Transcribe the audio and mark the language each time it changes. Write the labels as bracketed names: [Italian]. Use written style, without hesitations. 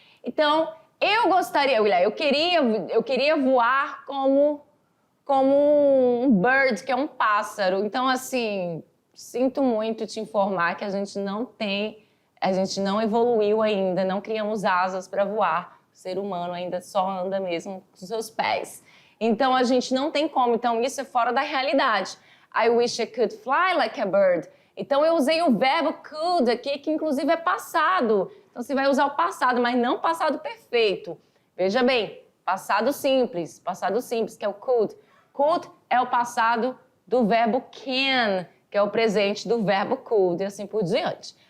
[Portuguese] Então, eu gostaria, William, eu queria voar como um bird, que é um pássaro. Então, assim, sinto muito te informar que a gente não evoluiu ainda, não criamos asas para voar. O ser humano ainda só anda mesmo com seus pés. Então, a gente não tem como. Então, isso é fora da realidade. [English] I wish I could fly like a bird. [Portuguese] Então, eu usei o verbo could aqui, que inclusive é passado. Então, você vai usar o passado, mas não passado perfeito. Veja bem, passado simples, que é o could. Could é o passado do verbo can, que é o presente do verbo could, e assim por diante.